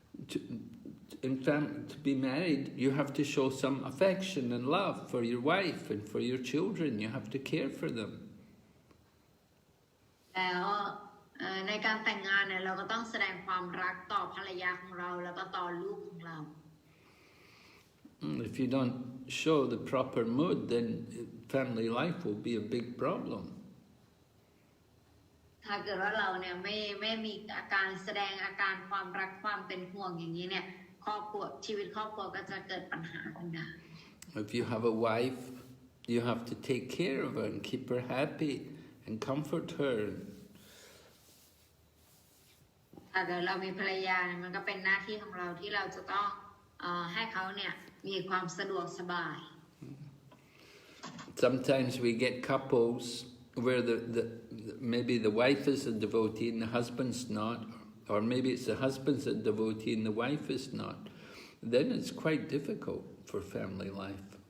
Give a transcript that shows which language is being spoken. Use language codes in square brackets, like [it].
[en] to be married, you have to show some affection and love for your wife and for your children. You have to care for them. [th] แล้วในการแต่งงานเนี่ยเราก็ต้องแสดงความรักต่อภรรยาของเราแล้วก็ต่อลูกของเรา [en] If you don't show the proper mood, then family life will be a big problem. [th] ถ้าเกิดว่าเราเนี่ยไม่มีอาการแสดงอาการความรักความเป็นห่วงอย่างนี้เนี่ยครอบครัวชีวิตครอบครัวก็จะเกิดปัญหาขึ้นได้ [en] If you have a wife, you have to take care of her and keep her happy and comfort her. [th] ถ้าเกิดเรามีภรรยาเนี่ยมันก็เป็นหน้าที่ของเราที่เราจะต้องให้เขาเนี่ยมีความสะดวกสบาย [en] Sometimes we get couples where maybe the wife is a devotee and the husband's not, or maybe it's the husband's a devotee and the wife is not. Then it's quite difficult for family life.